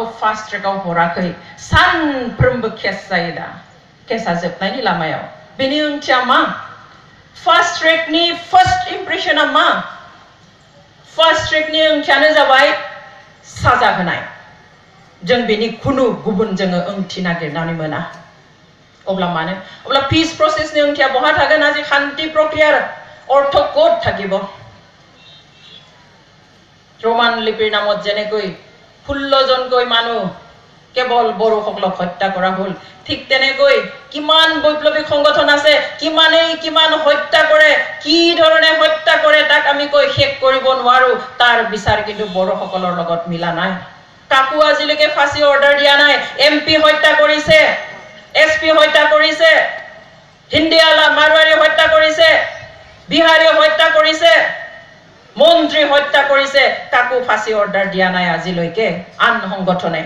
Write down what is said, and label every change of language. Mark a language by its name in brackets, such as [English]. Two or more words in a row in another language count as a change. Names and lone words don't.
[Bodo] फास्ट ट्रेकआव हराखै सानफ्रोमबो केस जायो दा केसा जोबनायनि लामायाव बेनि ओंथिया मा फास्ट ट्रेकनि फार्स्ट इम्प्रेसना मा फास्ट ट्रेकनि ओंथियानो जाबाय साजा होनाय जों बेनि खुनु गुबुन जोङो ओंथि नागिरनानै मोना अब्ला मानो अब्ला पीस प्रसेसनि ओंथिया बहा थागोन [Assamese] আজি শান্তি প্ৰক্ৰিয়াৰ অৰ্থ ক'ত থাকিব रोमान लिपिर नामत जेनेকৈ 16 जनকৈ মানুহ কেৱল বড়োসকলক হত্যা কৰা হ'ল ঠিক তেনেকৈ কিমান বৈপ্লৱিক সংগঠন আছে কিমান হত্যা কৰে কি ধৰণে হত্যা কৰে তাক আমি কৈ শেষ কৰিব নোৱাৰো তাৰ বিচাৰ কিন্তু বড়োসকলৰ লগত মিলা নাই কাকো আজিলৈকে ফাঁসি অৰ্ডাৰ দিয়া নাই এমপি হত্যা কৰিছে এসপি হত্যা কৰিছে হিন্দিয়ালা মাৰোৱাৰী হত্যা কৰিছে, বিহাৰী হত্যা কৰিছে, মন্ত্ৰী হত্যা কৰিছে, কাকো ফাঁসি অৰ্ডাৰ দিয়া নাই আজিলৈকে আন সংগঠনে।